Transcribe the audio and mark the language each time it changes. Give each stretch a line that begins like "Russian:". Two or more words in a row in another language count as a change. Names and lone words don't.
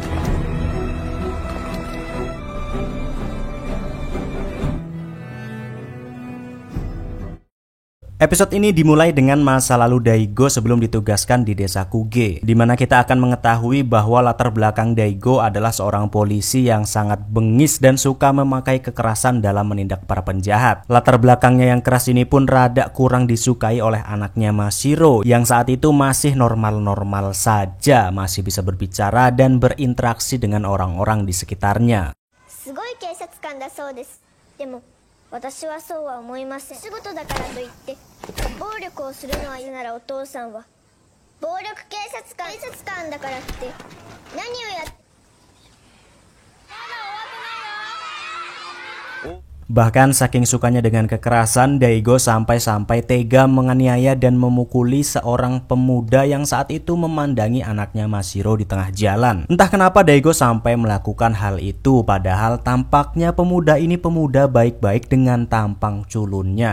Indonesian: Episode ini dimulai dengan masa lalu Daigo sebelum ditugaskan di desa Kuge, di mana kita akan mengetahui bahwa latar belakang Daigo adalah seorang polisi yang sangat bengis dan suka memakai kekerasan dalam menindak para penjahat. Latar belakangnya yang keras ini pun rada kurang disukai oleh anaknya Mashiro yang saat itu masih normal-normal saja, masih bisa berbicara dan berinteraksi dengan orang-orang di sekitarnya.
Japanese: 私はそうは思いません。仕事だからといって暴力をするのは嫌ならお父さんは暴力警察官だからって何をやっ
Indonesian: Bahkan saking sukanya dengan kekerasan, Daigo sampai-sampai tega menganiaya dan memukuli seorang pemuda yang saat itu memandangi anaknya Mashiro di tengah jalan. Entah kenapa Daigo sampai melakukan hal itu, padahal tampaknya pemuda ini pemuda baik-baik dengan tampang culunnya.